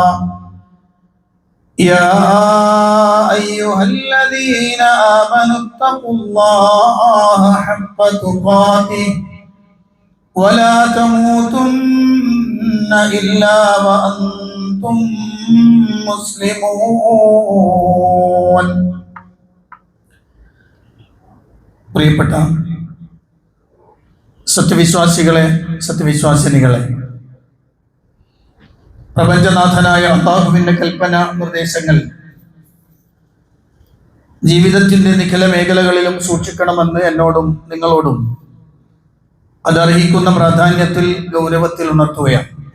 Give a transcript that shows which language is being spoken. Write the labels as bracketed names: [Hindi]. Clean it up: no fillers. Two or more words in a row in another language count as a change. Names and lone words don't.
[Arabic] يا أيها الذين آمنوا اتقوا الله حق تقاته ولا تموتن إلا وأنتم مسلمون [Malayalam] പ്രിയപ്പെട്ട സത്യവിശ്വാസികളെ സത്യവിശ്വാസിനികളെ, പ്രപഞ്ചനാഥനായ അല്ലാഹുവിന്റെ കൽപ്പന നിർദ്ദേശങ്ങൾ ജീവിതത്തിന്റെ നിഖില മേഖലകളിലും സൂക്ഷിക്കണമെന്ന് എന്നോടും നിങ്ങളോടും അതർഹിക്കുന്ന പ്രാധാന്യത്തിൽ ഗൗരവത്തിൽ ഉണർത്തുകയാണ്.